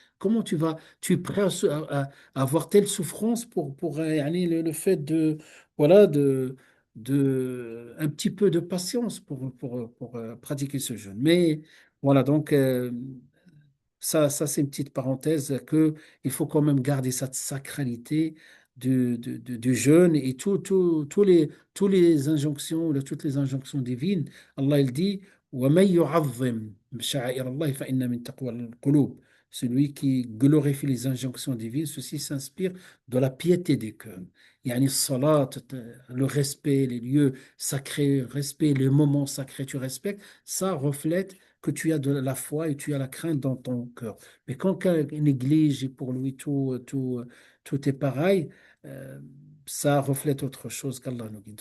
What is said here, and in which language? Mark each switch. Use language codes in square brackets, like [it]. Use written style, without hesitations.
[fr] Comment tu es prêt à avoir telle souffrance pour yani, le fait voilà, un petit peu de patience pour pratiquer ce jeûne. Mais voilà, donc ça c'est une petite parenthèse que il faut quand même garder cette sacralité du jeûne et tous les injonctions, toutes les injonctions divines. Allah il dit [ar] وَمَن يُعَظِّمْ شَعَائِرَ اللَّهِ فَإِنَّ مِن تَقْوَى الْقُلُوبِ. [fr] Celui qui glorifie les injonctions divines, ceci s'inspire de la piété des cœurs. Yani salat, le respect, les lieux sacrés, respect, les moments sacrés, tu respectes, ça reflète que tu as de la foi et tu as la crainte dans ton cœur. Mais quand quelqu'un néglige et pour lui tout est pareil, euh, ça reflète autre chose qu'Allah nous guide.